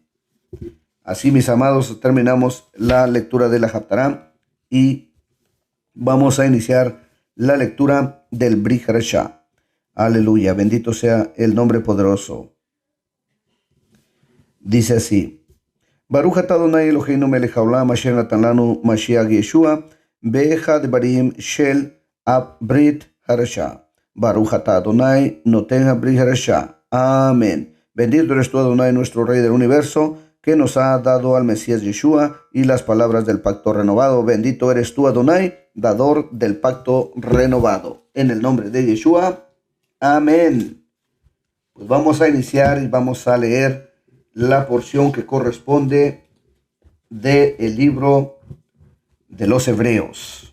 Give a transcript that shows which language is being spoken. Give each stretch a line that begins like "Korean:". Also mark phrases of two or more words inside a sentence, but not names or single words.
Spanish: Así, mis amados, terminamos la lectura de la Haftará y vamos a iniciar la lectura del Brit Hadashah. Aleluya, bendito sea el nombre poderoso. Dice así:
Hebrew: ברוך אתה אדוני אלוהינו מלך העולם אשר נתן לנו משיח ישוע באחד ברים של ברית חדשה. ברוך אתה אדוני נותן ברית חדשה.
Spanish: Amén. Bendito eres tú, Adonai, nuestro Rey del universo, que nos ha dado al Mesías Yeshua y las palabras del pacto renovado. Bendito eres tú, Adonai, dador del pacto renovado. En el nombre de Yeshua. Amén. Pues vamos a iniciar y vamos a leer la porción que corresponde del libro de los Hebreos.